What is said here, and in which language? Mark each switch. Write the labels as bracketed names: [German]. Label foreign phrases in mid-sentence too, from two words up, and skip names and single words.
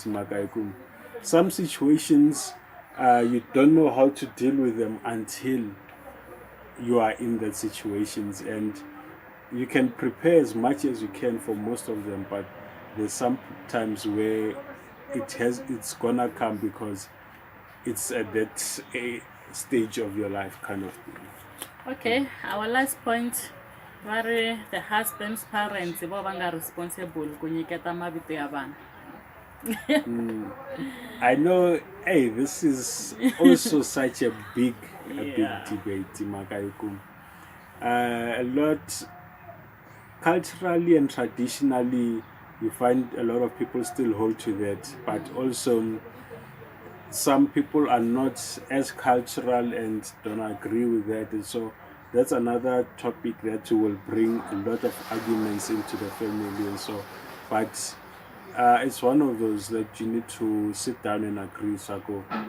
[English] Some situations you don't know how to deal with them until you are in that situations, and you can prepare as much as you can for most of them, but there's some times where it's gonna come because it's at that stage of your life kind of thing. Okay, our last point, where the husband's parents are responsible [Tsonga] ku nyiketa mavito ya vana. [English] I know. Hey, this is also such a big Yeah. debate, Makaikum. A lot culturally and traditionally, you find a lot of people still hold to that, but also some people are not as cultural and don't agree with that, and so that's another topic that will bring a lot of arguments into the family, and so but it's one of those that you need to sit down and agree, Sako.